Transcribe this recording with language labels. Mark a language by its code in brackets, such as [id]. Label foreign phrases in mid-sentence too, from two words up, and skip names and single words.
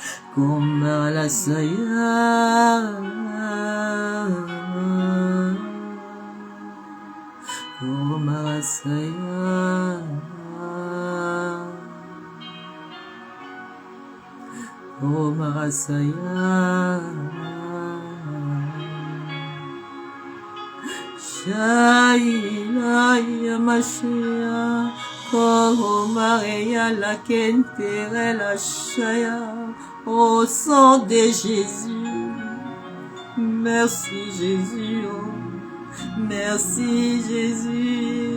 [fr] Komarasaya, Komarasaya, Komarasaya, Shaila Yamashia, Komareya la kentere la shaya, au sang de Jésus. Merci Jésus, oh. Merci Jésus.